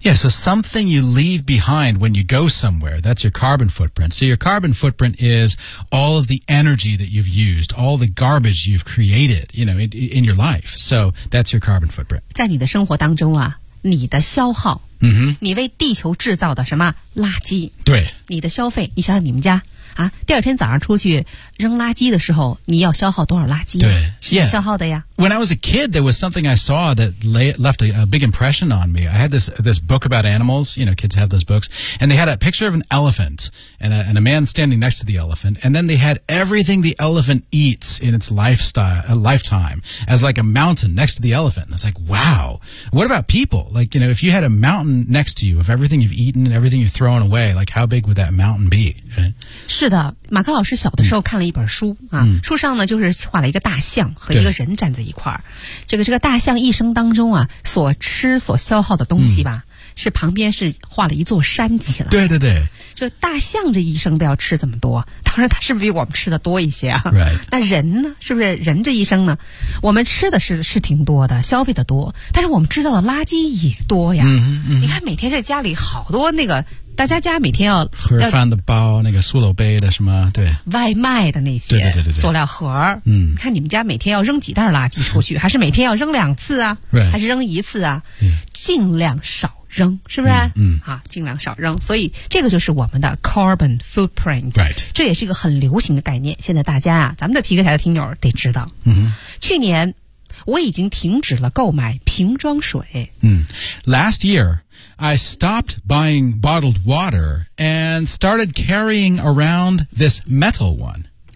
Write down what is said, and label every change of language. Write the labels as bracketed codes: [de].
[en] Yeah, so something you leave behind when you go somewhere, that's your carbon footprint. So your carbon footprint is all of the energy that you've used, all the garbage you've created, you know, in your life. So that's your carbon footprint. [zh] 在你的生活当中啊你的消耗、 mm-hmm. 你为地球制造的什么垃圾对你的消费你想想你们家啊，第二天早上出去扔垃圾的时候，你要消耗多少垃圾？对，要消耗的呀。 [en] When I was a kid, there was something I saw that left a big impression on me. I had this book about animals. You know, kids have those books, and they had a picture of an elephant and a man standing next to the elephant, and then they had everything the elephant eats in its lifetime as like a mountain next to the elephant. And I was like, wow. What about people? Like, you know, if you had a mountain next to you of everything you've eaten and everything you've thrown away, like how big would that mountain be? [zh] 是的，马克老师小的时候看了一本书、书上呢就是画了一个大象和一个人站在一块儿。这个大象一生当中啊，所吃所消耗的东西吧、是旁边是画了一座山起来。对对对，就大象这一生都要吃这么多，当然它是不是比我们吃的多一些啊？ [en] Right. [zh] 那人呢？是不是人这一生呢？我们吃的是挺多的，消费的多，但是我们制造的垃圾也多呀。嗯嗯、你看每天在家里好多那个。大家每天要盒饭的包，那个塑料杯的什么，对，外卖的那些，对对对对，塑料盒，看你们家每天要扔几袋垃圾出去，还是每天要扔两次啊？还是扔一次啊？尽量少扔，是不是？尽量少扔。所以这个就是我们的 carbon footprint， [en] right？ [zh] 这也是一个很流行的概念。现在大家啊，咱们的皮克台的听友得知道，去年我已经停止了购买瓶装水。 [en] Last year I stopped buying bottled water and started carrying around this metal one.